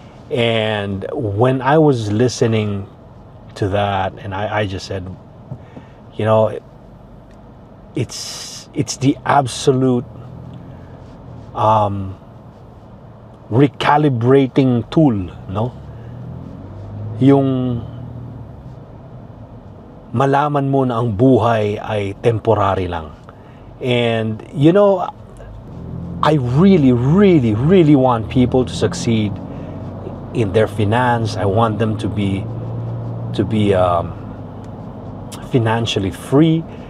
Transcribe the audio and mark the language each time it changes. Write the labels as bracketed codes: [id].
[en] And when I was listening to that, and I just said, it's the absolute recalibrating tool, no? [tl] Yung malaman mo na ang buhay ay temporary lang. [en] And I really, really, really want people to succeed in their finance. I want them to be financially free.